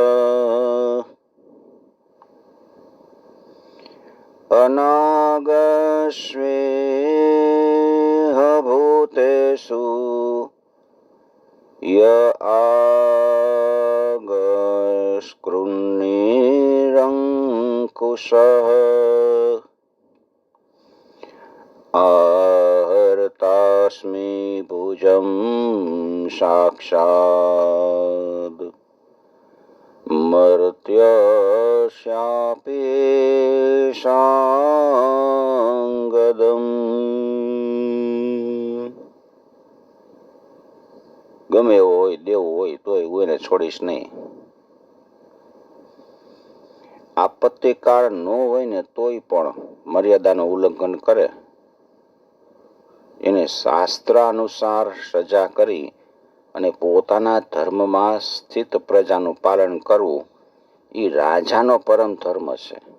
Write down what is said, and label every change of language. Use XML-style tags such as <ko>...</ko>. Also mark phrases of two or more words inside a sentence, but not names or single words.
<sa>અનાગસ્વેહ ભૂતેષુ ય આગસ્કૃન્નિરંકુશ आहर्तास्मि भुजं साक्षात् मर्त्यस्यापि સાંગદમ.</sa> <gu>ગમે એવો હોય, દેવ હોય, તોય હું એને છોડીશ નહીં. આપત્તિકાળ ન હોય ને તોય પણ મર્યાદાનું ઉલ્લંઘન કરે એને શાસ્ત્રાનુસાર સજા કરી અને પોતાના ધર્મમાં સ્થિત પ્રજાનું પાલન કરવું એ રાજાનો પરમ ધર્મ છે.</gu>